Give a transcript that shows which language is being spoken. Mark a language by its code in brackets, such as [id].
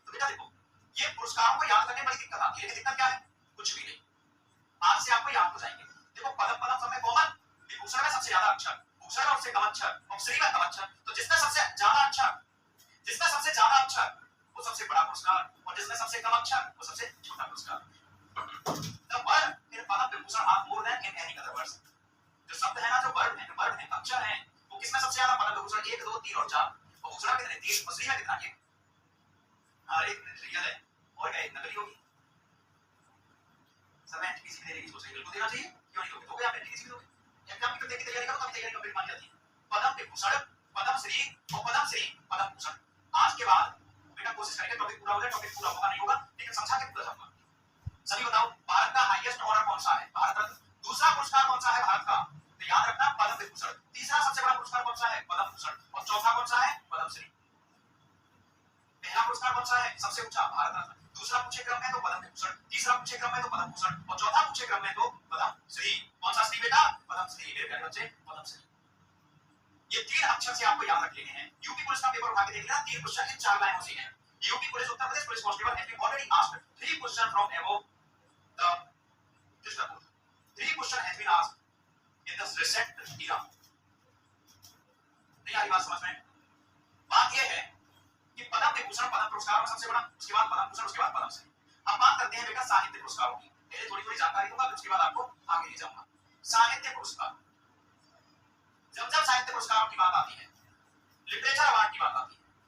[hi] तो बेटा देखो, ये पुरस्कारों को याद करने में बड़ी दिक्कत आती है, लेकिन दिक्कत क्या है, कुछ भी नहीं, आज से आपको याद हो जाएंगे। देखो पदम पदम सब में कॉमन, विभूषण में सबसे ज्यादा अक्षर, भूषण और उससे कम अक्षर, और श्री में कम अक्षर, तो जिसमें सबसे ज्यादा अक्षर, जिसमें सबसे ज्यादा अक्षर वो सबसे बड़ा पुरस्कार, और जिसमें सबसे कम अक्षर वो सबसे छोटा पुरस्कार। [en] The word in Padam Vibhushan are more than in any other words. [hi] जो शब्द है ना, जो वर्ड है, अक्षर है, वो किसमें सबसे ज्यादा पदम विभूषण 1 2 3 और 4, और भूषण कितने 3, और श्री में कितना 1। हाँ एक रियल है और क्या एक नकली होगी। सब एंटीपीसी में देने की सोच रही है, बिल्कुल देना चाहिए, क्यों नहीं दोगे, दोगे आप एंटीपीसी में दोगे। एग्जाम की तैयारी करो, कभी तैयारी कंप्लीट मान जाती है। पदम विभूषण, पदम श्री और पदम श्री पदम भूषण। आज के बाद बेटा कोशिश करेंगे टॉपिक पूरा हो जाए, टॉपिक पूरा होगा नहीं होगा लेकिन समझा के पूरा जाऊंगा। सभी बताओ भारत का हाईएस्ट ऑनर कौन सा है, भारत रत्न। दूसरा पुरस्कार कौन सा है भारत का, तो याद रखना पद्म विभूषण। तीसरा सबसे बड़ा पुरस्कार कौन सा है, पद्म भूषण, और चौथा कौन सा है, पद्म श्री। पहला पुरस्कार कौन सा है, सबसे ऊंचा भारत रत्न, दूसरा पूछे क्रम में तो पद्म विभूषण, तीसरा पूछे क्रम में तो पद्म भूषण, और चौथा पूछे क्रम में तो पद्म श्री। कौन सा श्री बेटा, पद्म श्री, मेरे प्यारे बच्चे पद्म श्री। ये 3 अक्षर से आपको याद रख लेने हैं। यूपी पुलिस का पेपर उठा के देख लेना, 3 क्वेश्चन इन 4 लाइनों से हैं। UP police, Uttar Pradesh police constable [en] Have been already asked 3 question from above the this report. 3 question has been asked in the recent era. [hi] नहीं आई बात समझ में। बात यह है कि पद्म विभूषण पद्म पुरस्कार में सबसे बड़ा, उसके बाद पद्म भूषण, उसके बाद पद्म श्री। अब बात करते हैं बेटा साहित्य पुरस्कारों की। पहले थोड़ी थोड़ी जानकारी दूंगा, फिर उसके बाद आपको आगे ले जाऊंगा। साहित्य पुरस्कार, जब जब साहित्य पुरस्कारों की बात आती है, लिटरेचर अवार्ड की बात आती है,